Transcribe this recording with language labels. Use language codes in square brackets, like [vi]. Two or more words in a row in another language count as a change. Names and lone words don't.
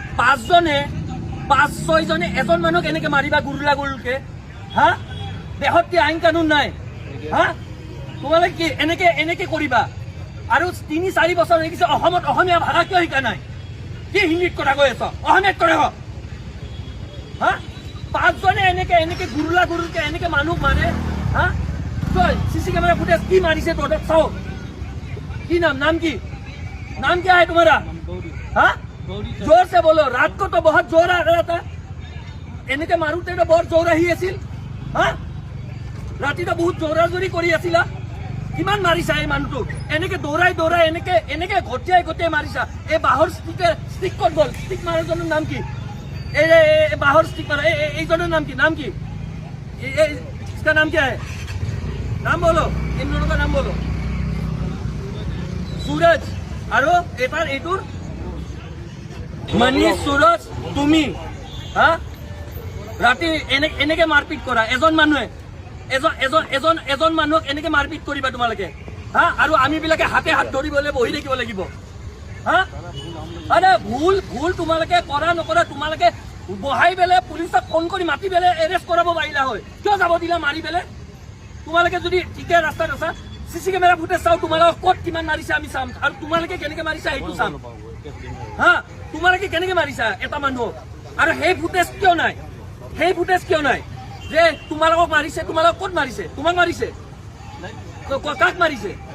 [as] 5-6 জনে এজন মানুহক এনেকে মাৰিবা গুৰুলকে হা দেশত কি আইন কানুন নাই হা তোমালোকে কি এনেকে কৰিবা আৰু 3-4 বছৰ হৈ গৈছে অসমত অসমীয়া ভাষা কিয় শিকা নাই কি হিন্দীত কথা কৈ আছ অসমীয়াত কৰে হা 5 জনে এনেকে গুৰুলকে এনেকে মানুহ মাৰে হা তই [en] CC camera footage [as] কি মাৰিছে তহঁতক চাও কি [hi] नाम क्या है तुम्हारा हाँ जोर से बोलो रात को तो बहुत जोर आ रहा [as] था এনেকে মাৰুতে তো বৰ জোৰ আহি আছিল হা ৰাতি তো বহুত জোৰা জোৰি কৰি আছিলা কিমান মাৰিছা এই মানুহটো এনেকে দৌৰাই এনেকে গটিয়াই মাৰিছা এই বাহৰ ষ্টিক ক'ত গ'ল ষ্টিক মাৰাজনৰ নাম কি এই বাহৰ ষ্টিক মাৰা এইজনৰ নাম কি [hi] इसका नाम क्या है नाम बोलो इन दोनों का नाम बोलो [as] सूरज আৰু এইটোৰ মনীষ सूरज তুমি হা ৰাতি এনেকে মাৰপিট কৰা এজন মানুহক এনেকে মাৰপিট কৰিবা তোমালোকে হা আৰু আমি বিলাকে হাতে হাত ধৰিবলৈ বহি থাকিব লাগিব হা আৰে ভুল তোমালোকে কৰা নকৰা তোমালোকে বহাই বেলে পুলিচক ফোন কৰি মাতি বেলে এৰেষ্ট কৰাব পাৰিলা হয় কিয় যাব দিলা মাৰি বেলে তোমালোকে যদি ঠিকে ৰাস্তাত আছা [en] CC camera footage [as] চাও তোমালোকক ক'ত কিমান মাৰিছে আমি চাম আৰু তোমালোকে কেনেকে মাৰিছা সেইটো চাম হা তোমালোকে কেনেকে মাৰিছা এটা মানুহ আৰু সেই ফুটেজ কিয় নাই যে তোমালোকক মাৰিছে তোমালোক ক'ত মাৰিছে তোমাক মাৰিছে কাক মাৰিছে